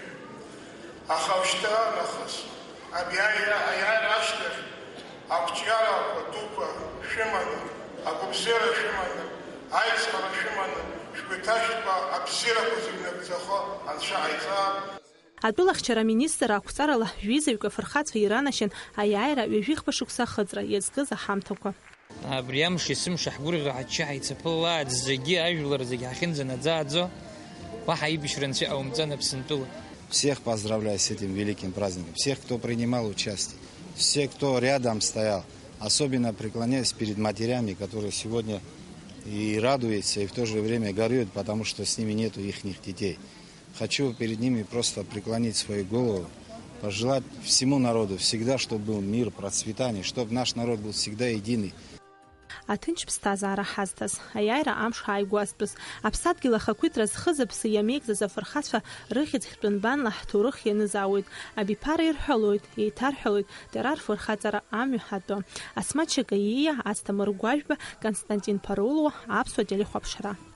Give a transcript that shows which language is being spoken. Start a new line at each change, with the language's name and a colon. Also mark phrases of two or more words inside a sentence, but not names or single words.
Abkhazian: Аха ушьҭа нахыс аиааира ашьҭахь ақәҿиарақәа дуқәа шәыманы, агәыбзиара шәыманы, аиҵхара шәыманы, шәгәеиҭашьқәа абзиарақәа зегьы нагӡахо анцәа ҟаиҵап. Атәылахьчара аминистр ақәҵарала жәизаҩык афырхацәа иранашьан аиааира ҩажәи шықәса ахыҵра иазкыз аҳамҭақәа. Абри амш есымша ҳгәырӷьо ҳачча ҳаицаԥылааит зегьы ажәлар зегьы ҳахьынӡанаӡааӡо уаҳа аибашьра анцәа ҟаумҵан Аԥсынтәыла.
Russian: Всех поздравляю с этим великим праздником, всех, кто принимал участие, все, кто рядом стоял. Особенно преклоняюсь перед матерями, которые сегодня и радуются, и в то же время горюют, потому что с ними нету их детей. Хочу перед ними просто преклонить свою голову, пожелать всему народу всегда, чтобы был мир, процветание, чтобы наш народ был всегда единый.
Abkhazian: Аҭынч ԥсҭазаара ҳазҭаз, аиааира амш ҳааигәазтәыз, аԥсадгьыл ахақәиҭра зхыз-аԥсы иамеигӡаз афырхацәа рыхьӡ-хьтәы нбанла ҳҭоурых ианызаауеит. Абиԥара ирҳәалоит, еиҭарҳәалоит дара рфырхаҵара амҩа ҳатәы. Асмаҭ Шьакаииа, Асҭамыр Гәажәба, Константин Ԥарулуа, аԥсуа телехәаԥшра.